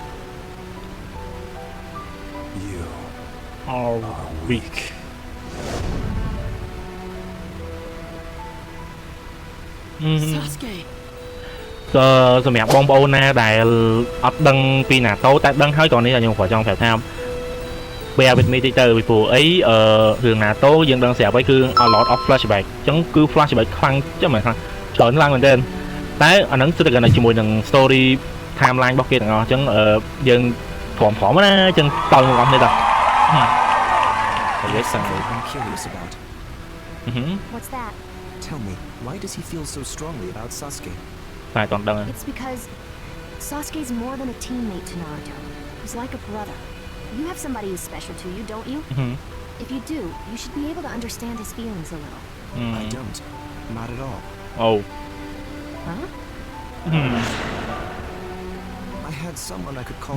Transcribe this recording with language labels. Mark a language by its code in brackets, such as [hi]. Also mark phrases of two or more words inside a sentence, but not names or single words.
[en] You All weak. Sasuke. [km] សម្រាប់បងប្អូនណាដែលអត់ដឹងពីណាតូតែដឹងហើយក៏នេះខ្ញុំក៏ចង់ប្រាប់ថា [en] bear with me [km] តិចទៅពីព្រោះអីរឿងណាតូយើងដឹងស្រាប់ហើយគឺ [en] a lot of flashback [km] អញ្ចឹងគឺ flashback ខ្លាំងចឹងមែនថាច្រើនឡើងមែនទែនតែអាហ្នឹងគឺតែគាត់ជាមួយនឹង [en] story timeline [km] របស់គេទាំងអស់អញ្ចឹងយើងព្រមណាអញ្ចឹងតើបងប្អូននេះតា [en] There's something I'm curious about. What's that? Tell me, why does he feel so strongly about Sasuke? [km] តែតន់ដឹង [en] It's because Sasuke's more than a teammate to Naruto. He's like a brother. You have somebody who's special to you, don't you? If you do, you should be able to understand his feelings a little. I don't. Not at all. Oh. Huh? I had someone I could call